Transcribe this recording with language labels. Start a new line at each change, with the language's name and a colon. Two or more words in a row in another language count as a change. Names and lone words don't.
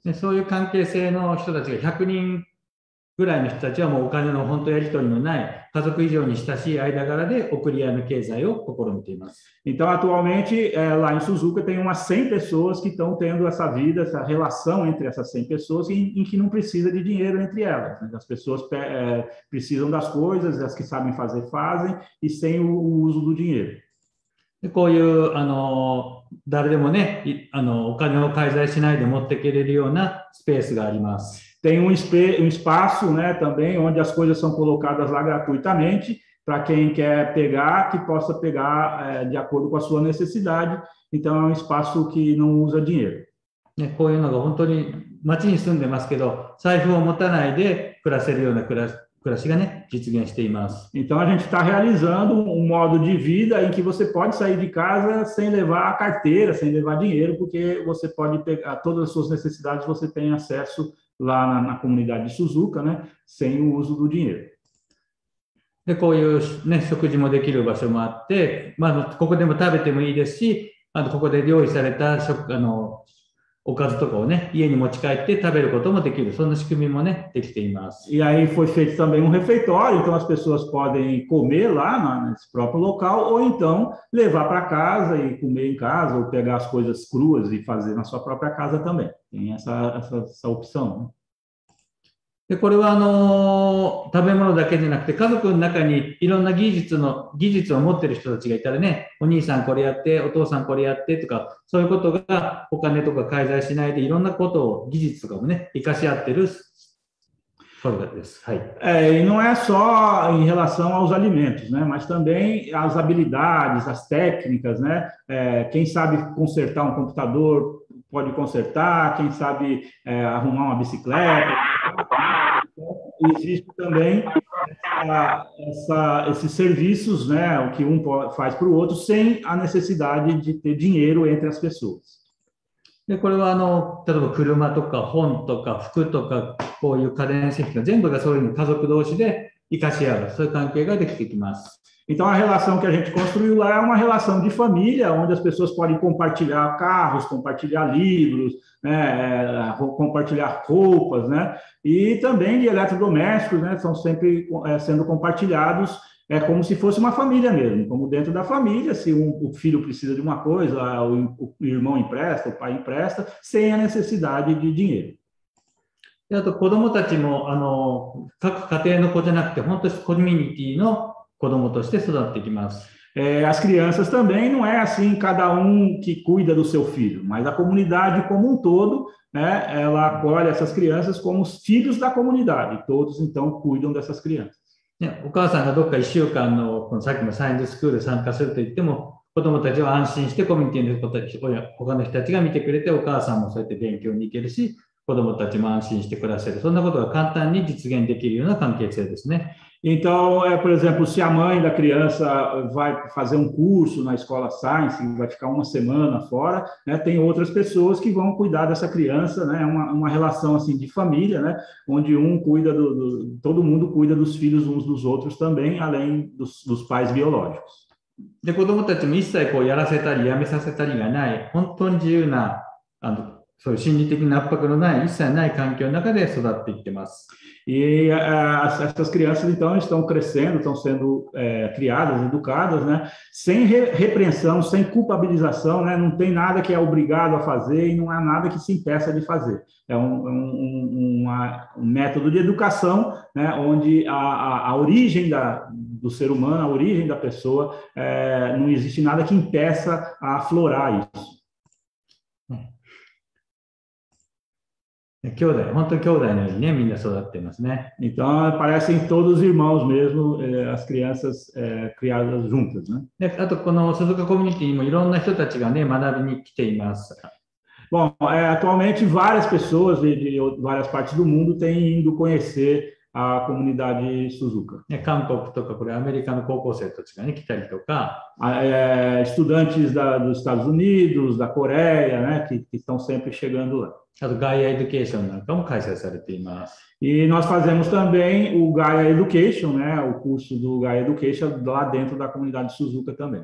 Japanese: そういう関係性の人たちが100人ぐらいの人たちはもうお金の本当やり取りのない家族以上に親しい間柄で送り合いの経済を試みています。
Portuguese: Então, atualmente, lá em Suzuka tem umas 100 pessoas que estão tendo essa vida, essa relação entre essas 100 pessoas em que não precisa de dinheiro entre elas. Né? As pessoas precisam das coisas, as que sabem fazer, fazem, e sem o uso do dinheiro.
Japanese: でこういう誰でもねお金を介在しないで持ってけれるようなスペースがあります。
Portuguese: Tem espaço, né, também onde as coisas são colocadas lá gratuitamente para quem quer pegar, que possa pegar de acordo com a sua necessidade. Então, é um espaço que não usa dinheiro.
Japanese: ね、こういうのが本当に街に住んでますけど、財布を持たないで暮らせるような暮らしがね、実現しています。
Portuguese: Então, a gente está realizando modo de vida em que você pode sair de casa sem levar a carteira, sem levar dinheiro, porque você pode pegar todas as suas necessidades, você tem acesso lá na comunidade de Suzuka, né, sem o uso do dinheiro.
Japanese: でこういう、ね、食事もできる場所もあって、ここでも食べてもいいですし、ここで用意されたおかずとかをね、家に持ち帰って食べることもできる、そんな仕組みもね、できています。
Portuguese: E aí foi feito também refeitório, então as pessoas podem comer lá nesse próprio local, ou então levar para casa e comer em casa, ou pegar as coisas cruas e fazer na sua própria casa também. Tem essa opção, né?
Japanese: でこれは食べ物だけじゃなくて、家族の中にいろんな技術を持っている人たちがいたらね、お兄さんこれやって、お父さんこれやってとか、そういうことがお金とか介在しないで、いろんなことを、技術とかもね、生かし合っているそうです。はい。
Portuguese: E não é só em relação aos alimentos, né? Mas também as habilidades, as técnicas, né? Quem sabe consertar um computador pode consertar, quem sabe arrumar uma bicicleta. Existe também esses serviços, né, o que um faz para o outro, sem a necessidade de ter dinheiro entre as pessoas.
Japanese: でこれは例えば車とか本とか服とかこういう家電製品全部がそういうの家族同士で生かし合う、そういう関係ができてきます。
Portuguese: Então, a relação que a gente construiu lá é uma relação de família, onde as pessoas podem compartilhar carros, compartilhar livros, né, compartilhar roupas, né, e também de eletrodomésticos, né, são sempre sendo compartilhados, como se fosse uma família mesmo, como dentro da família, se o filho precisa de uma coisa, o irmão empresta, o pai empresta, sem a necessidade de dinheiro.
Japanese: であと子どもたちも各家庭の子じゃなくて本当にコミュニティの子供として育っていきます。
Portuguese: As crianças também não é assim cada um que cuida do seu filho, mas a comunidade como um todo, né, ela acolhe essas crianças como os filhos da comunidade. Todos então cuidam dessas crianças.
Japanese: ね、お母さんがどっか1週間の、このさっきのサイエンススクールで参加すると言っても、子どもたちは安心してコミュニティの子たち、他の人たちが見てくれて、お母さんもそうやって勉強に行けるし、子どもたちも安心して暮らせる。そんなことが簡単に実現できるような関係性ですね。
Portuguese: Então, por exemplo, se a mãe da criança vai fazer um curso na escola Science, vai ficar uma semana fora, né, tem outras pessoas que vão cuidar dessa criança, né, uma relação assim de família, né, onde cuida todo mundo cuida dos filhos uns dos outros também, além dos pais biológicos.
Japanese: で、子どもたちも一切こうやらせたりやめさせたりがない、本当に自由な、そういう心理的な圧迫のない、一切ない環境の中で育っていってます。
Portuguese: E essas crianças, então, estão crescendo, estão sendo criadas, educadas, né, sem repreensão, sem culpabilização, né, não tem nada que é obrigado a fazer e não há nada que se impeça de fazer. É um método de educação, né, onde a origem do ser humano, a origem da pessoa, não existe nada que impeça a aflorar isso.
Japanese: 兄弟、本当に兄弟のようにね、みんな育っていますね。
Portuguese: Então, parecem todos irmãos mesmo, as crianças criadas juntas, né?
Japanese: で、あと、この鈴鹿コミュニティにもいろんな人たちがね、学びに来ています。
Portuguese: Bom, atualmente várias pessoas de várias partes do mundo têm ido conhecer a comunidade Suzuka.
Japanese: 韓国とか、これアメリカの高校生たちがね、来たりとか、
Portuguese: estudantes dos Estados Unidos, da Coreia, né, que estão sempre chegando lá.
Japanese: あと、ガイアエデュケーションなんかも開催されています。
Portuguese: E nós fazemos também o Gaia Education, né, o curso do Gaia Education lá dentro da comunidade Suzuka também.